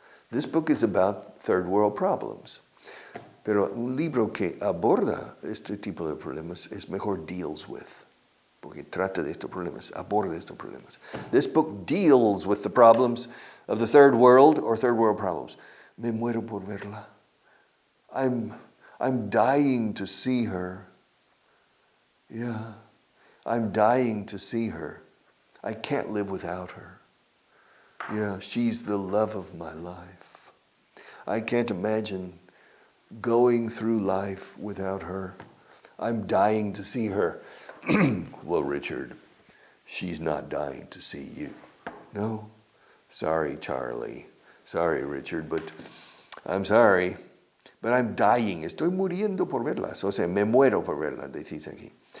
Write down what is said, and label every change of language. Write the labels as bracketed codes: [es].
[en] This book is about third world problems. [es] Pero un libro que aborda este tipo de problemas es mejor deals with. Porque trata de estos problemas, aborda estos problemas. [en] This book deals with the problems of the third world or third world problems. [es] Me muero por verla. [en] I'm dying to see her. Yeah, I'm dying to see her. I can't live without her. Yeah, she's the love of my life. I can't imagine going through life without her. I'm dying to see her. Well, Richard, she's not dying to see you. No? Sorry, Charlie. Sorry, Richard, but I'm sorry. But I'm dying. [es] Estoy muriendo por verlas. O sea, me muero por verlas, decís aquí.